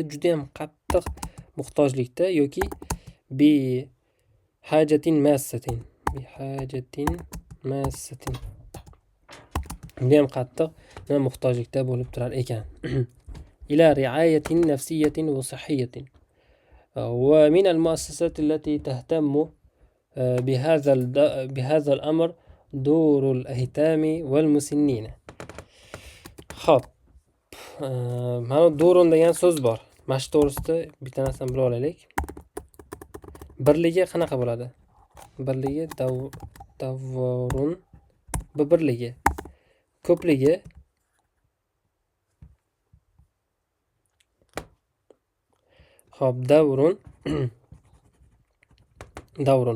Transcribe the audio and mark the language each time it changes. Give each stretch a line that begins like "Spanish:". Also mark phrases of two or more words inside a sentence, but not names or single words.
Uzbek: Juda ham qattiq muhtojlikda, yoki
Arabic: بحاجة ماسة.
Uzbek: Juda ham qattiq muhtojlikda bo'lib turar ekan.
Arabic: إلى رعاية نفسية وصحية. ومن المؤسسات التي تهتم بهذا الأمر دور الأيتام والمسنين.
Uzbek: Xo'p, mana do'run degan so'z bor. Mana shu to'g'risida bitta narsani bilib olaylik. Birligi qanaqa bo'ladi? Birligi davrun, bu birligi. Ko'pligi xo'p, davrun davrun.